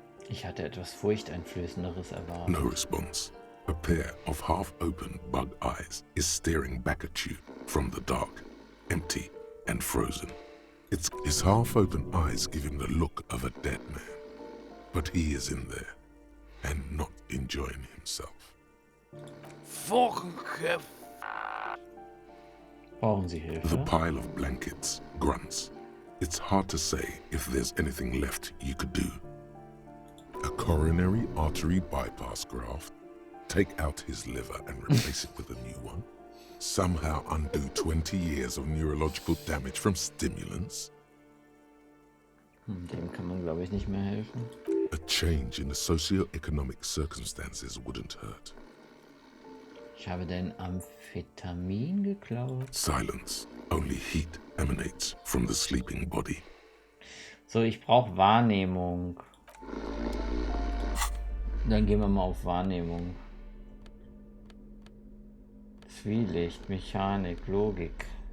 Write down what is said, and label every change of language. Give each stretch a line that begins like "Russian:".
German: Ich hatte etwas Furchteinflößenderes erwartet.
English: No response. A pair of half-open bug eyes is staring back at you from the dark, empty and frozen. His half-open eyes give him the look of a dead man. But he is in there, and not enjoying himself.
German: Brauchen Sie Hilfe?
English: The pile of blankets grunts. It's hard to say if there's anything left you could do. A coronary artery bypass graft, take out his liver and replace it with a new one, somehow undo 20 years of neurological damage from stimulants.
German: Dem kann man, glaube ich, nicht mehr helfen.
English: A change in the socio-economic circumstances wouldn't hurt.
German: Ich habe dein Amphetamin geklaut.
English: Silence. Only heat emanates from the sleeping body.
German: So, ich brauche Wahrnehmung. Dann gehen wir mal auf Wahrnehmung. Zwielicht, Mechanik, Logik.